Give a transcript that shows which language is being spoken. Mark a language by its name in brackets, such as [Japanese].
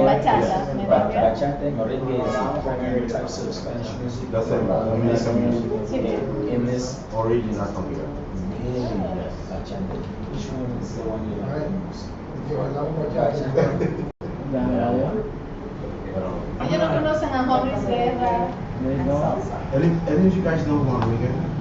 [English] Bachata, merengue is primary types of Spanish music. That's it, Dominican music. [Spanish] Sí. [English] In this, Original from here. bachata. Which one is the one you like the most? [Spanish] Ellos no conocen a Juan Luis Guerra. [English] Any of you guys know Juan Enrique?